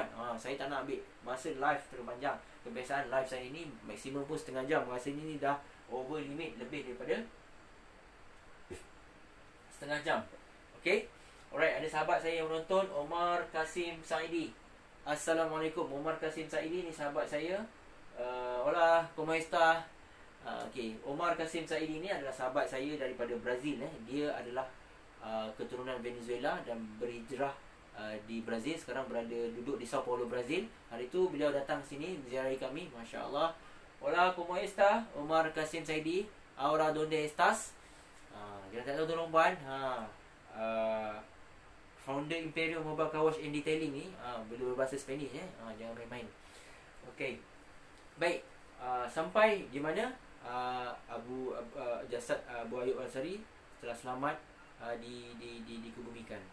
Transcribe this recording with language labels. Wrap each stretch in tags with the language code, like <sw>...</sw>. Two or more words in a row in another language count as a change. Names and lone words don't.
<ms>Saya tak nak ambil masa live terlalu panjang. Kebiasaan live saya ni maksimum pun setengah jam. Rasanya ni dah</ms> <en>over limit,</en> <ms>lebih daripada setengah jam.</ms> <en>Okay, alright,</en> <ms>ada sahabat saya yang menonton, Omar Kasim Saidi. Assalamualaikum. Omar Kasim Saidi ni sahabat saya.</ms> <es>Hola, ¿cómo está?</es> <ms>Okay, Omar Kasim Saidi ni adalah sahabat saya daripada Brazil. Dia adalah keturunan Venezuela dan berhijrah di Brazil. Sekarang duduk di Sao Paulo, Brazil. Hari tu beliau datang sini menziarahi kami.</ms> <ar>ما شاء الله.</ar> <es>Hola, ¿cómo está? Omar Kasim Saidi. Ahora donde estás?</es> <ms>Jangan tak tahu tolong puan. Founder Imperial Mobile Car Wash and Detailing ni boleh berbahasa Spanish. Jangan main-main. Okay, baik. Sampai di mana jasad Abu Ayyub Ansari telah selamat dikebumikan.</ms>